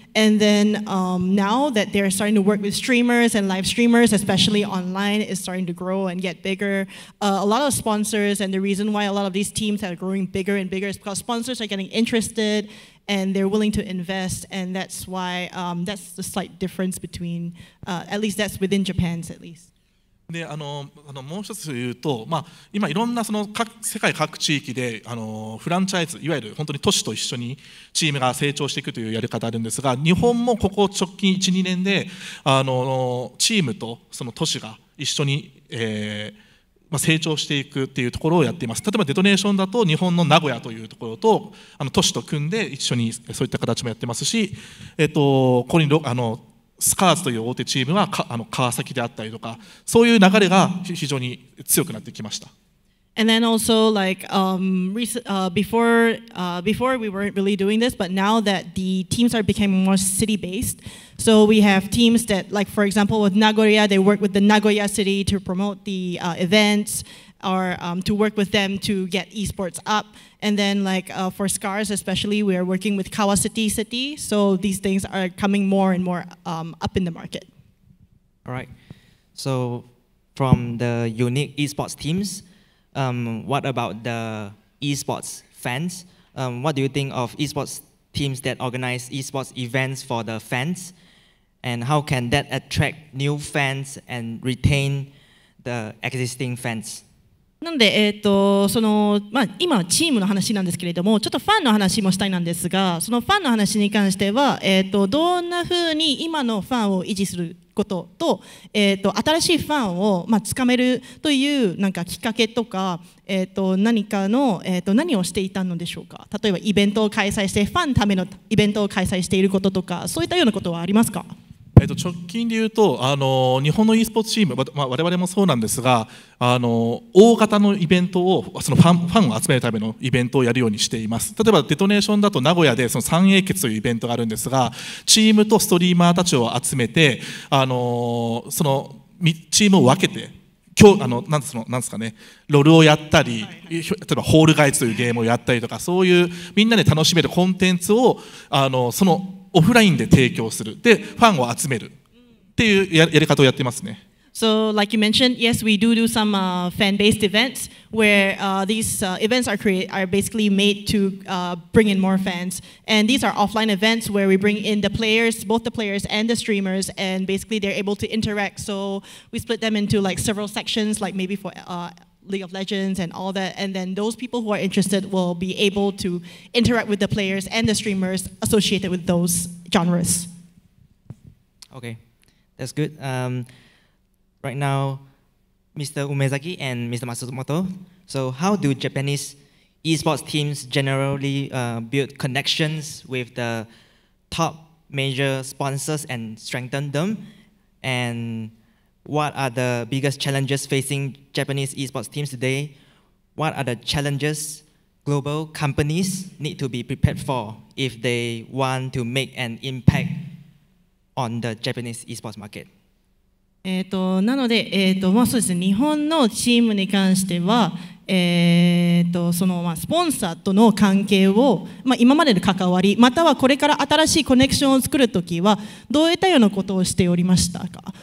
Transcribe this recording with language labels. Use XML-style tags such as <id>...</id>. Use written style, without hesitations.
<en>And then now that they're starting to work with streamers and live streamers, especially online, is starting to grow and get bigger. A lot of sponsors, and the reason why a lot of these teams are growing bigger and bigger is because sponsors are getting interested and they're willing to invest. And that's why, that's the slight difference between, at least that's within Japan's at least.</en> <ja>でもう一つ言うと、今いろんな世界各地域でフランチャイズ、いわゆる本当に都市と一緒にチームが成長していくというやり方あるんですが、日本もここ直近 1,2 年でチームとその都市が一緒に、成長していくっていうところをやっています。例えばデトネーションだと日本の名古屋というところと都市と組んで一緒にそういった形もやってますし、ここにスカーズという大手チームは川崎であったりとか、そういう流れが非常に強くなってきました。</ja> <en>And then also like before we weren't really doing this, but now that the teams are becoming more city-based, so we have teams that, like for example with Nagoya, they work with the Nagoya city to promote the events, or to work with them to get esports up. And then like for SCARS especially, we are working with Kawasaki City, so these things are coming more and more up in the market. All right. So from the unique esports teams, what about the esports fans? What do you think of esports teams that organize esports events for the fans? And how can that attract new fans and retain the existing fans?</en> <ja>なので、今はチームの話なんですけれども、ちょっとファンの話もしたいなんですが、そのファンの話に関しては、どんなふうに今のファンを維持することと、新しいファンを、つかめるというなんかきっかけとか、何かの、何をしていたのでしょうか。例えばイベントを開催して、ファンのためのイベントを開催していることとか、そういったようなことはありますか？直近でいうと日本の e スポーツチーム、我々もそうなんですが大型のイベントをそのファンを集めるためのイベントをやるようにしています。例えばデトネーションだと名古屋でその三英傑というイベントがあるんですが、チームとストリーマーたちを集めてそのチームを分けてなんですかね、ロルをやったり、例えばホールガイズというゲームをやったりとか、そういうみんなで楽しめるコンテンツをそのオフラインで提供する、でファンを集めるっていうやり方をやってますね。</ja> <en>So, like you mentioned, yes, we do some fan-based events where these events are basically made to bring in more fans. And these are offline events where we bring in the players, both the players and the streamers, and basically they're able to interact. So we split them into like several sections, like maybe for League of Legends and all that, and then those people who are interested will be able to interact with the players and the streamers associated with those genres. Okay, that's good. Right now, Mr. Umezaki and Mr. Matsumoto, so how do Japanese esports teams generally build connections with the top major sponsors and strengthen them? And what are the biggest challenges facing Japanese esports teams today? What are the challenges global companies need to be prepared for if they want to make an impact on the Japanese esports market?</en> <ja>なので、そうですね、日本のチームに関しては、そのスポンサーとの関係を、今までの関わり、またはこれから新しいコネクションを作るときは、どういったようなことをしておりましたか。</ja>